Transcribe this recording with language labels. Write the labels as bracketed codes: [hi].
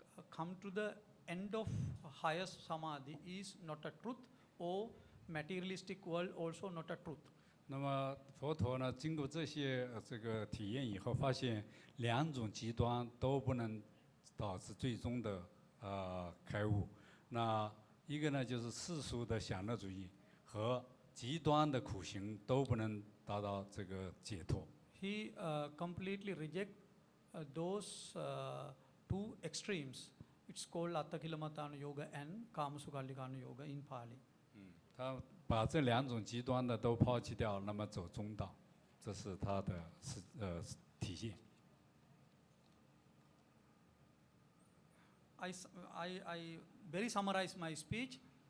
[en] Come to the end of highest samadhi is not a truth, or materialistic world also not a truth. [zh] 那么佛陀呢，经过这些这个体验以后，发现2种极端都不能导致最终的开悟。那一个呢，就是世俗的享乐主义和极端的苦行都不能达到这个解脱。 [en] He completely reject those 2 extremes. It's called Attakilamatana Yoga and Kamasukhalikana Yoga in Pali. [zh] 他把这2种极端的都抛弃掉，那么走中道，这是他的体现。 [en] I very summarize my speech.